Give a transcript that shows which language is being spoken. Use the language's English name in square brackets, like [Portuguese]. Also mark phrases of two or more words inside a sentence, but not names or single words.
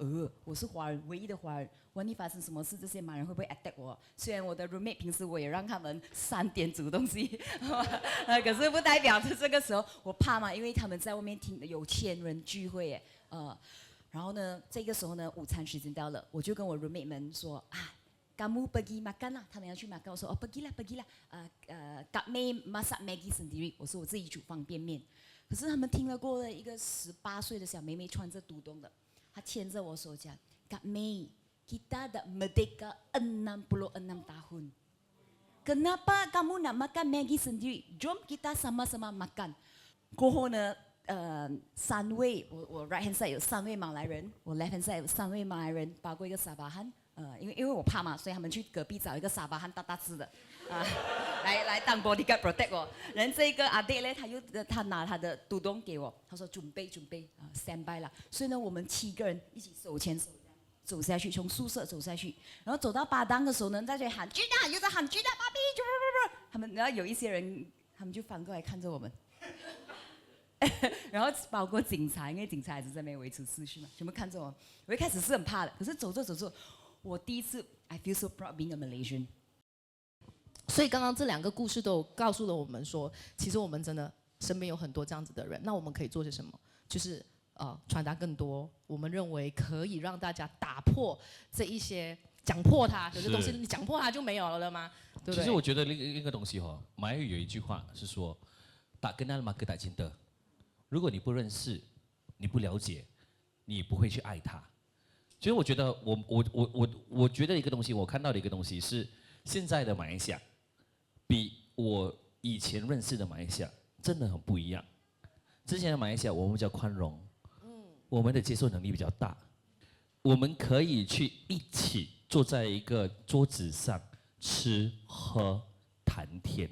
[Chinese] 我是华人，唯一的华人，万一发生什么事，这些马人会不会 attack 我？虽然我的 roommate 平时我也让他们3点煮东西，可是不代表着这个时候我怕嘛，因为他们在外面听有千人聚会耶，然后呢，这个时候呢，午餐时间到了，我就跟我 roommate 们说啊。 [Malay] Kamu pergi makan lah， [Chinese] 他们要去 makan， 我说 [Malay] pergi lah， kami masak Maggi sendiri， [Chinese] 我说我自己煮方便面。可是他们听了过了一个18岁的小妹妹穿着肚洞的，她牵着我手讲 [Malay] Kak Mei kita dah merdeka 66 tahun kenapa kamu nak makan Maggi sendiri jom kita sama-sama makan [Chinese] 过后呢3位我 [English] right hand side [Chinese] 有3位马来人，我 [English] left hand side [Chinese] 有3位马来人，包括一个沙巴汉。因为我怕嘛，所以他们去隔壁找一个沙巴汉大只的，来当 [English] bodyguard protect [Chinese] 我。然后这个阿弟呢，他拿他的肚洞给我，他说准备 [English] stand by [Chinese] 了。所以呢，我们7个人一起手牵手走下去，从宿舍走下去，然后走到巴当的时候呢，大家喊巨大，又在喊巨大芭比，他们然后有一些人，他们就翻过来看着我们。然后包括警察，因为警察还是在那边维持秩序嘛，全部看着我。我一开始是很怕的，可是走着，我第一次 [English] I feel so proud being a Malaysian。 [Chinese] 所以刚刚这2个故事都有告诉了我们说，其实我们真的身边有很多这样子的人，那我们可以做些什么？就是传达更多我们认为可以让大家打破这一些讲破它，有些东西你讲破它就没有了吗？对不对？其实我觉得另一个东西马来语有一句话是说 ， [Malay] tak kenal maka tak cinta。 [Chinese] 如果你不认识，你不了解，你不会去爱他。其实我觉得我觉得一个东西，我看到的一个东西是现在的马来西亚，比我以前认识的马来西亚真的很不一样。之前的马来西亚我们比较宽容，我们的接受能力比较大，我们可以去一起坐在一个桌子上吃喝谈天。